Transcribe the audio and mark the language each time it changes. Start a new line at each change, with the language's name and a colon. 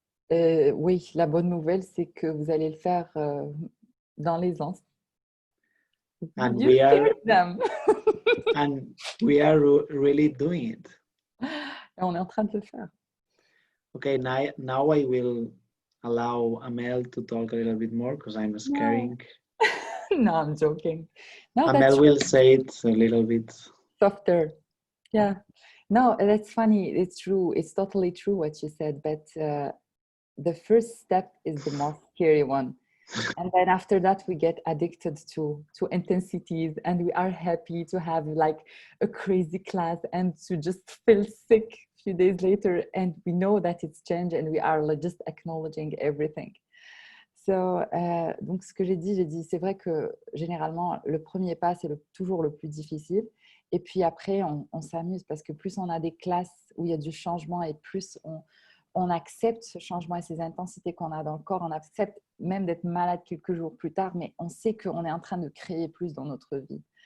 French: Oui, la bonne nouvelle, c'est que vous allez le faire dans l'aisance.
English: And You we are scared them. and we are really doing it.
French: Et on est en train de le faire.
English: Okay, now I will allow Amel to talk a little bit more because I'm scaring. No, I'm joking. No, Amel that's will say it a little bit softer. Yeah. No, that's funny. It's true. It's totally true what you said. But the first step is the most scary one. And then after that, we get addicted to intensities, and we are happy to have like a crazy class and to just feel sick a few days later. And we know that it's changed, and we are like just acknowledging everything.
French: So, donc ce que j'ai dit, c'est vrai que généralement, le premier pas, c'est toujours le plus difficile. Et puis après, on s'amuse parce que plus on a des classes où il y a du changement et plus on accepte ce changement et ces intensités qu'on a dans le corps. On accepte même d'être malade quelques jours plus tard, mais on sait qu'on est en train de créer plus dans notre vie.